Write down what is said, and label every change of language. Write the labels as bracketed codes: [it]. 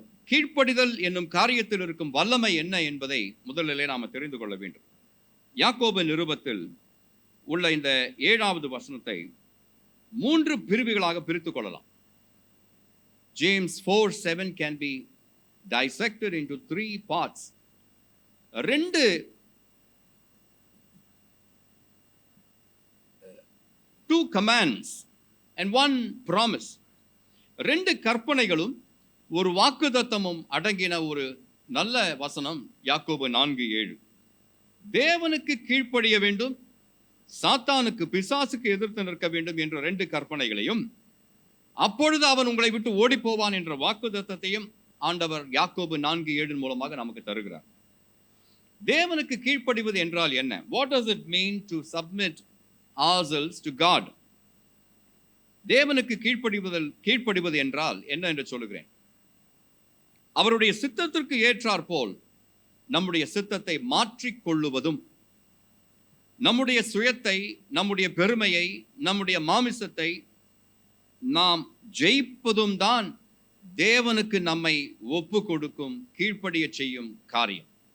[ta] கீழ்ப்படிதல் என்னும் காரியத்தில் இருக்கும் வல்லமை என்ன என்பதை முதலிலே நாம தெரிந்து கொள்ள வேண்டும். யாக்கோபு நிருபத்தில் உள்ள இந்த 7வது வசனத்தை 3 பிரிவுகளாக பிரித்துக் கொள்ளலாம். [en] James 4:7 can be dissected into 3 parts. 2 commands and one promise. [ta] 2 கற்பனைகளும் ஒரு வாக்குத்தத்தமும் அடங்கின ஒரு நல்ல வசனம் யாக்கோபு 4:7. தேவனுக்கு கீழ்ப்படிய வேண்டும், சாத்தானுக்கு பிசாசுக்கு எதிர்த்து நிற்க வேண்டும் என்ற 2 கற்பனைகளையும், அப்பொழுது அவன் உங்களை விட்டு ஓடி போவான் என்ற வாக்குத்தத்தத்தையும் ஆண்டவர் யாக்கோபு 4:7 மூலமாக நமக்கு தருகிறார். தேவனுக்கு கீழ்ப்படிவது என்றால் என்ன? [en] What does it mean to submit ourselves to God? [ta] தேவனுக்கு கீழ்ப்படிவது என்றால் என்ன என்று சொல்லுகிறேன். அவருடைய சித்தத்திற்கு ஏற்றாற் போல் நம்முடைய சித்தத்தை மாற்றிக் கொள்ளுவதும், நம்முடைய சுயத்தை, நம்முடைய பெருமையை, நம்முடைய மாமிசத்தை நாம் ஜெயிப்பதும் தான் தேவனுக்கு நம்மை ஒப்பு கொடுக்கும், கீழ்ப்படிய செய்யும் காரியம்.